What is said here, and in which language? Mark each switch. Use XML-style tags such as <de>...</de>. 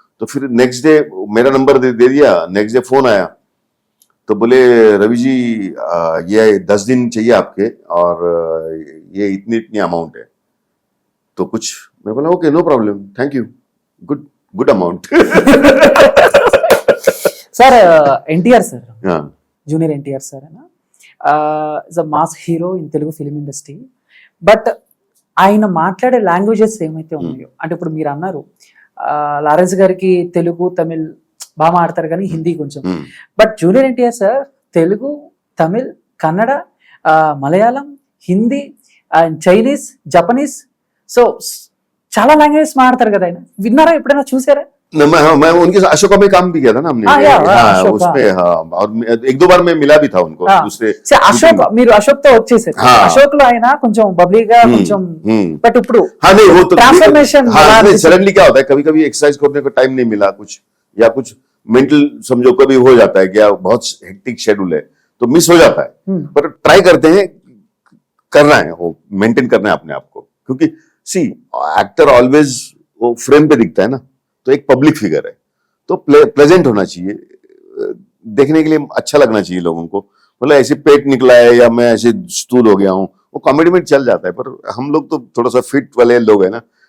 <hi>तो फिर next day मेरा नंबर दे दिया, नेक्स्ट डे फोन आया, तो बोले रवि जी ये 10 दिन चाहिए आपके, और ये इतनी अमाउंट है, तो कुछ, मैं बोला okay no problem, thank you, good amount. Sir NTR sir, junior NTR sir है ना,</hi> <en>is a mass hero in Telugu film industry,</en> <te>but ఆయన మాట్లాడే లాంగ్వేజెస్ ఏమైతే ఉన్నాయో, అంటే ఇప్పుడు మీరు అన్నారు లారెన్స్ గారికి తెలుగు తమిళ్ బాగా మాడతారు కానీ హిందీ కొంచెం, but junior NTR sir Telugu, Tamil, Kannada, Malayalam, Hindi, Chinese, Japanese, so చాలా లాంగ్వేజెస్ మాడతారు కదా ఆయన. విన్నారా ఎప్పుడైనా, చూసారా?</te> <hi>मैं उनके साथ अशोका में काम भी किया था ना हमने, उसमें और 1-2 बार मैं मिला भी था उनको, दूसरे</hi> <te>అశోక్, మీరు అశోక్ తో వచ్చేసారు. అశోక్ లో ఆయన కొంచెం బబ్లీగా కొంచెం, బట్ ఇప్పుడు</te> <hi>हाँ नहीं वो तो</hi> <en>transformation</en> <hi>सडनली क्या होता है, कभी कभी एक्सरसाइज करने को टाइम नहीं मिला कुछ, या कुछ मेंटल समझो कभी हो जाता है क्या, बहुत हेक्टिक शेड्यूल है तो मिस हो जाता है, पर ट्राई करते हैं, करना है वो, मेंटेन करना है अपने आप को, क्योंकि सी एक्टर ऑलवेज वो फ्रेम पे दिखता है ना, तो एक पब्लिक फिगर है, तो प्लेजेंट होना चाहिए, देखने के लिए अच्छा लगना चाहिए लोगों को, मतलब ऐसे पेट निकला है या मैं ऐसे स्थूल हो गया हूँ, वो कॉमेडी में चल जाता है, पर हम लोग तो थोड़ा सा फिट वाले लोग हैं ना।</hi>